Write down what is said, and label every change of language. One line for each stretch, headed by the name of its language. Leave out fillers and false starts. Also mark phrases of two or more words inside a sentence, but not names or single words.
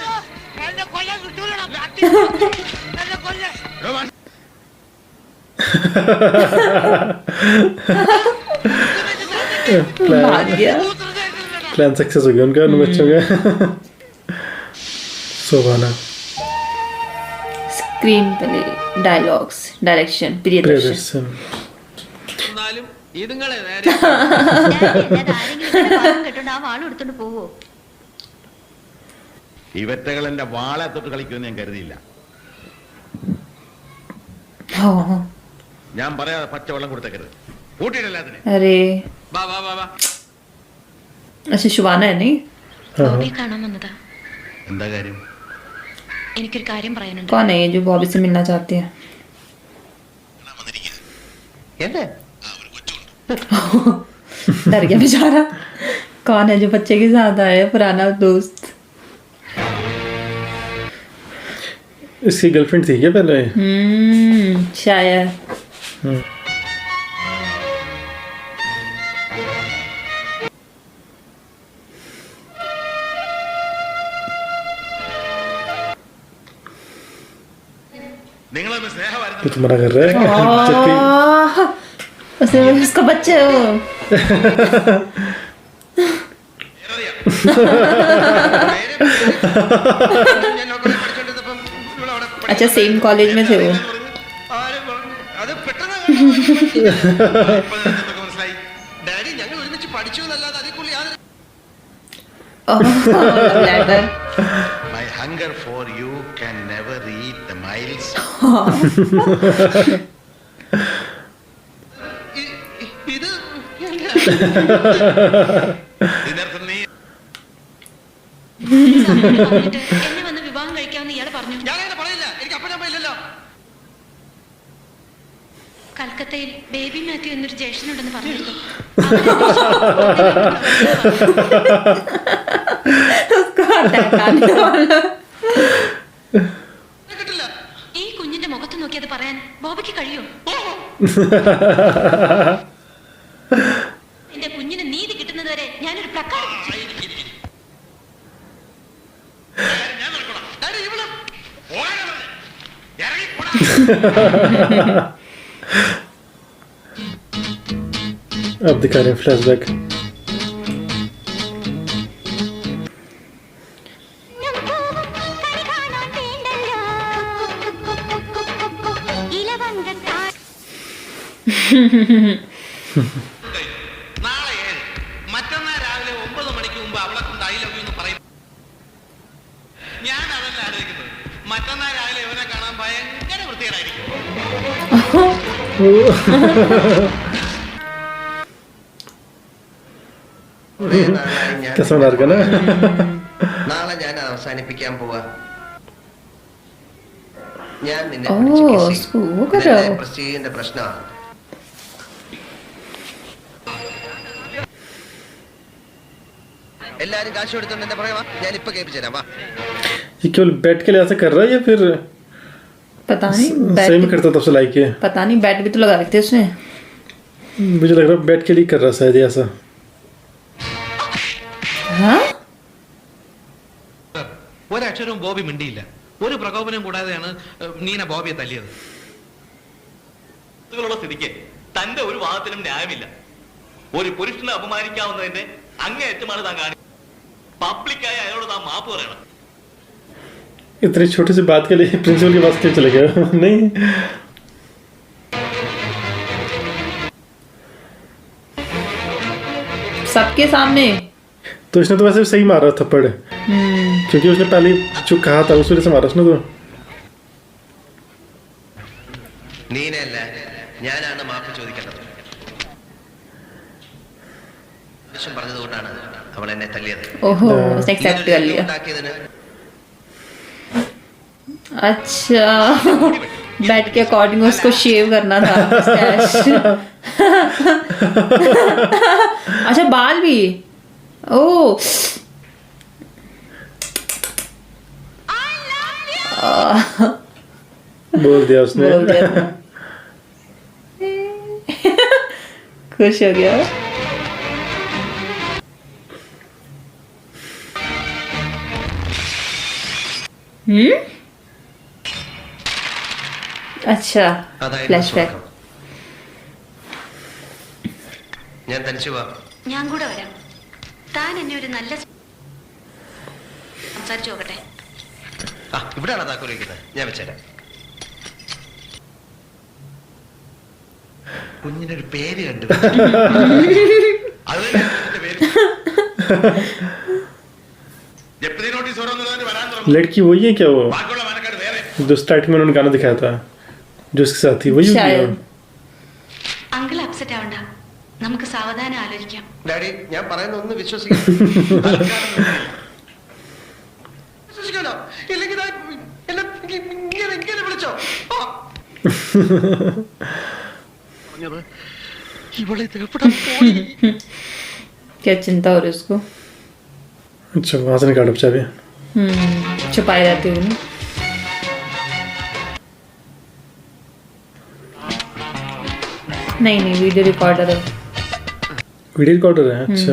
Hindi: भाग गया।
English: plan success
Hindi: हो गया उनका उन बच्चों का। सुभाना।
English: screen play, dialogues, direction प्रियदर्शन। प्रियदर्शन।
Malayalam: എന്നാലും ഇതുങ്ങളെ നേരെ കേട്ടോണ്ട് ആ വാളും എടുത്തോണ്ട് പോവോ? ഇവറ്റകൾ എന്റെ വാളെ തൊട്ട് കളിക്കുമെന്ന് ഞാൻ കരുതിയില്ല.
Hindi: हाँ
Malayalam: ഞാൻ പറയാതെ പച്ചവെള്ളം കൊടുത്തേക്കരുത്. കൂട്ടിയിട്ടല്ല അതിനെ.
Hindi: अरे
Malayalam: വാ വാ വാ വാ
Hindi: अच्छा शुभाना है नहीं?
Malayalam: ബോബിയെ കാണാൻ വന്നതാ. എന്താ കാര്യം? എനിക്കൊരു കാര്യം പറയാനുണ്ട്.
Hindi: कौन है ये जो बॉबी से मिलना चाहती है?
Malayalam: എന്നെ
Hindi: डर गया बेचारा। कौन है जो बच्चे के साथ आया है? पुराना दोस्त। इसकी गर्लफ्रेंड थी क्या पहले? शायद।
Malayalam: നിങ്ങളൊന്ന് സ്നേഹമായിരുന്നു.
Hindi: तो तुम्हारा कर रहा है जब भी उसने उसका बच्चा है वो।
Malayalam: ഞാൻ നോക്കണേ പഠിച്ചോണ്ടിരുന്നപ്പം ഇവളവിടെ
Hindi: अच्छा
English: same college
Hindi: में थे वो।
Malayalam: ആരും പറഞ്ഞു. അത് പെട്ടെന്ന് മനസ്സിലായി. ഡാഡി ഞങ്ങൾ ഒരുമിച്ച് പഠിച്ചു എന്നല്ലാതെ അതിൽ യാതൊരു
Hindi: लेटर।
English: My hunger for you can never eat the miles.
Malayalam: ഇത് ഇതിനർത്ഥം നീ എന്നെ വന്ന് വിവാഹം കഴിക്കാമെന്ന് ഇയാൾ പറഞ്ഞു. ഞാനങ്ങനെ പറയില്ല. എനിക്ക് അപ്പനമ്മ ഇല്ലല്ലോ. കൽക്കത്തയിൽ ബേബി മാത്യു എന്നൊരു ജ്യേഷ്ഠനുണ്ടെന്ന് പറഞ്ഞിരുന്നു.
Hindi: उसको अटैक आने वाला।
Malayalam: കിട്ടില്ല. ഈ കുഞ്ഞിന്റെ മുഖത്ത് നോക്കി അത് പറയാൻ ബോബിക്ക് കഴിയോ? എന്റെ കുഞ്ഞിന് നീതി കിട്ടുന്നത് വരെ ഞാനൊരു പ്ലക്കാർഡ് ഡാഡി ഇവള്
Hindi: अब दिखा रहे हैं फ्लैशबैक।
Malayalam: നാളെ 7 മറ്റന്നാൾ രാവിലെ 9 മണിക്ക് മുമ്പ് അവളെ കൊണ്ട്
English: I love you
Malayalam: എന്ന് പറയും. ഞാൻ അതല്ല ആലോചിക്കുന്നത്. മറ്റന്നാൾ രാവിലെ ഇവനെ കാണാൻ ഭയങ്കര വൃത്തികേടായിരിക്കും. കുറേ നാളായി ഞാൻ
Hindi: कैसा बना रखा ना?
Malayalam: നാളെ ഞാൻ അവസാനിപ്പിക്കാൻ പോവാ. ഞാൻ നിന്നെ ഓ, പിടിച്ച് kiss ചെയ്യും. സ്കൂ കരോ. ഇതെന്റെ പ്രസ്റ്റീജിന്റെ പ്രശ്നമാണ്. എല്ലാരും കാശ് കൊടുത്തോണ്ട് എന്നെ പറയാ. ഞാൻ ഇപ്പൊ കേൾപ്പിച്ചു तराम വാ.
Hindi: ये केवल बैठ के लिए ऐसा कर रहा है या फिर पता नहीं सही में करता तब से लाइक है? पता नहीं बैट भी तो लगा रखे थे उसने। मुझे लग रहा है बैठ के लिए कर रहा है शायद ये ऐसा। हाँ
Malayalam: ഒരക്ഷരവും ബോബി മിണ്ടിയില്ല. ഒരു പ്രകോപനം കൂടാതെയാണ് നീന ബോബിയെ തല്ലിയത്. ുള്ള സ്ഥിതിക്ക് തന്റെ ഒരു വാദത്തിനും ന്യായമില്ല. ഒരു പുരുഷനെ അപമാനിക്കാവുന്നതിന്റെ അങ്ങേയറ്റമാണ് താൻ കാണി. പബ്ലിക്കായി അയാളോട് താൻ മാപ്പ് പറയണം.
Hindi: इतनी छोटी सी बात के लिए प्रिंसिपल के पास क्यों चले गए? नहीं सबके सामने। तो इसने तो वैसे सही मारा थप्पड़, क्योंकि उसने पहले जो कहा था उस वजह से मारा उसने तो।
Malayalam: നീനല്ല, ഞാനാണ് മാപ്പ് ചോദിക്കേണ്ടത്. ആവശ്യം പറഞ്ഞതുകൊണ്ടാണ് അവൾ എന്നെ തല്ലിയത്.
Hindi: ओहो उसने एक्सेप्ट कर लिया।
Malayalam: ഉണ്ടാക്കിയതിന്
Hindi: अच्छा बैट के अकॉर्डिंग उसको शेव करना था mustache। अच्छा बाल भी ओ बोल दिया उसने। बोल दिया था। खुश हो गया। अच्छा ഫ്ലാഷ്ബാക്ക്.
Malayalam: ഞാൻ തനിച്ചു പോവാം. ഞാൻ കൂടെ വരാം. താൻ എന്നെ ഒരു നല്ല സംസാരിച്ചു നോക്കട്ടെ. ആ ഇവിടെയാണോ താക്കോൽ വയ്ക്കുന്നത്? ഞാൻ വെച്ചേരാം. കുഞ്ഞിനൊരു പേര് കണ്ടു. അത് തന്നെ കുഞ്ഞിന്റെ പേര്. ജപ്തി നോട്ടീസ് ഓരോന്ന് വരാൻ തുടങ്ങും.
Hindi: लड़की वही है क्या वो
Malayalam: ബാക്കിയുള്ള മനക്കാട് വേറെ.
Hindi: जो स्टार्टिंग में उन्होंने गाना दिखाया था जो उसके साथ थी वही होगी शायद। वो?
English: uncle upset
Malayalam: ആവണ്ട, നമുക്ക് സാവധാനം ആലോചിക്കാം. ഡാഡി ഞാൻ പറയുന്ന ഒന്ന് വിശ്വസിക്കാം. വിശ്വസിക്കാലോ ഇല്ലെങ്കിൽ ദാ എന്നെ ഇങ്ങനെ വിളിച്ചോ. ഇവളെ എവിടെ പോയി?
Hindi: क्या चिंता हो रही है उसको? अच्छा वहाँ से निकालो चाबी। छुपाई रहती होगी ना। नहीं नहीं
English: video recorder
Hindi: है।
English: video recorder
Hindi: है अच्छा।